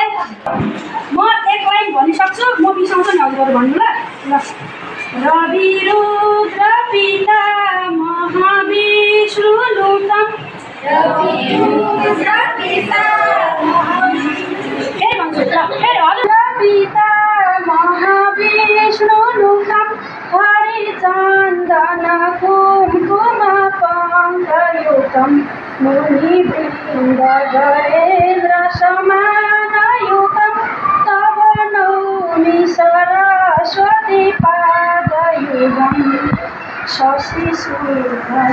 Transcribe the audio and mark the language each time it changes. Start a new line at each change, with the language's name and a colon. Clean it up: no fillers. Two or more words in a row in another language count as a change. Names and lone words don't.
Nepali: म एक लाइन भनिसक्छु, म बिसाउँछु नि हजुरहरू भन्नु ल।
Sanskrit: रवि रुद्र पिता महाविष्णु लुतम
Nepali: फेरि भन्छु ल। फेरि हजुर
Sanskrit: पिता महाविष्णु लुतम हरिचन्दन कुमकुम पङ्कयुतम मुनिवृन्द गणेन्द्र समानयुतम तव नौमि सरस्वती पादयुगम शशिशुद्ध